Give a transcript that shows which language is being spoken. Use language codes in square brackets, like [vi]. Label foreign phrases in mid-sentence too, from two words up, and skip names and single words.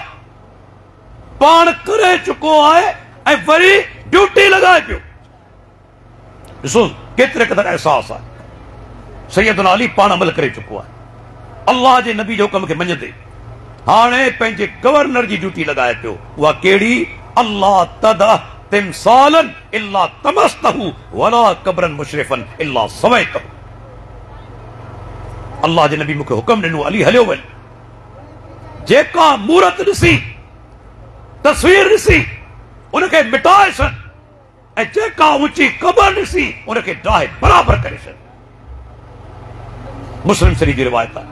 [sd] पाण करे चुको आहे ऐं वरी ड्यूटी लॻाए पियो। ॾिसो केतिरे क़दुरु अहसास आहे। सैयदना अली पाण अमल करे चुको आहे, अल्लाह जे नबी जो कम खे मञंदे हाणे पंहिंजे गवर्नर जी ड्यूटी लॻाए पियो। उहा कहिड़ी? [ar] ألا تدع تمثالا إلا طمسته ولا قبرا مشرفا إلا سويته. [sd] अल्लाह जे नबी मूंखे हुक्म ॾिनो, अली हलियो वञ, जेका मूरत ॾिसी, तस्वीर ॾिसी उनखे मिटाए छॾ, ऐं जेका ऊंची कब्र ॾिसी उनखे डाहे बराबरि करे छॾ। मुस्लिम शरीफ जी रिवायत आहे।